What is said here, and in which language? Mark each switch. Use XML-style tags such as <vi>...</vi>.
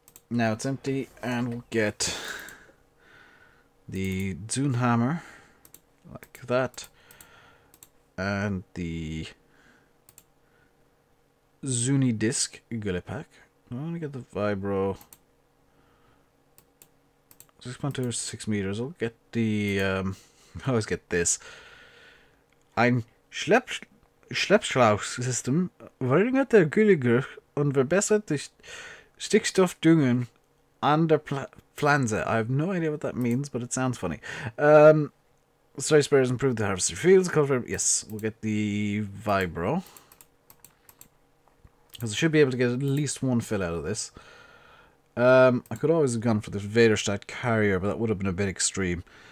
<en>Now it's empty, and we'll get the Zunhammer, like that, and the Zuni disc Gule pack. I want to get the Vibro 6.26 meters. I'll get the I always get this.</en> <de>Ein Schleppschlauchsystem verringert der Güllegruch und verbessert die Stickstoffdüngung an der Pflanze.</de> <en>I have no idea what that means, but it sounds funny. Spray sprayers improve the harvester fields. Yes, we'll get the Vibro. Because I should be able to get at least one fill out of this. I could always have gone for the Vaderstadt carrier, but that would have been a bit extreme.</en>